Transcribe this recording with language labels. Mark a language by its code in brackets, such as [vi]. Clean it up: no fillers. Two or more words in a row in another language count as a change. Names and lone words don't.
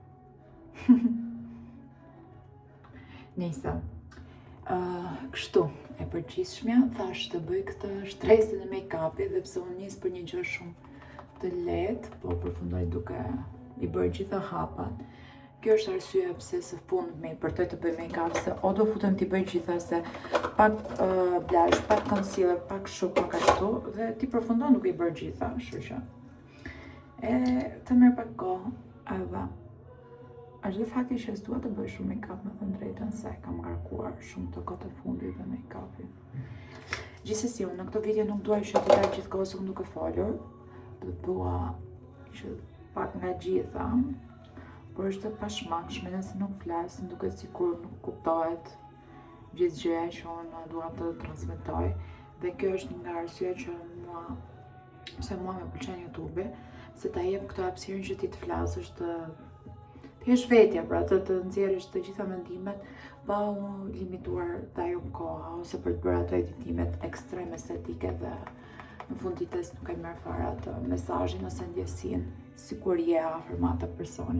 [sq] Nisa. Kështu, e përgjithshmja, thash të bëj këtë shtresën e make-upit dhe pse unë nis për një gjë shumë të lehtë, po përfundoj duke i bërë gjitha hapat. Kjo është arsyeja pse së fundmi përtoj të bëj make-up, se o do futem t'i bëj gjitha se pak blush, pak concealer, pak shu, pak ashtu, dhe ti përfundon duke i bërë gjitha, kështu që. E të merr pak kohë, edhe është dhe fakti që s'dua të bëj shumë make-up, me thënë drejtën, se kam ngarkuar shumë të kohët e fundit me make-upin. Gjithsesi, unë në këtë video nuk duaj që t'i dal gjithkohës unë duke folur, do dua që pak nga gjitha, por është të pashmangshme nëse nuk flasim, duket sikur nuk kuptohet gjithë gjëja që unë dua të transmetoj, dhe kjo është nga arsyeja që mua më pëlqen YouTube, se ta jep këtë hapësirën që ti të flasësh, të jesh vetja, pra të nxjerrësh të gjitha mendimet pa u limituar të ajo koha ose për të bërë ato editimet ekstrem estetike dhe në fund ditës nuk e merr fare atë mesazhin ose ndjesinë sikur je afër me atë personin.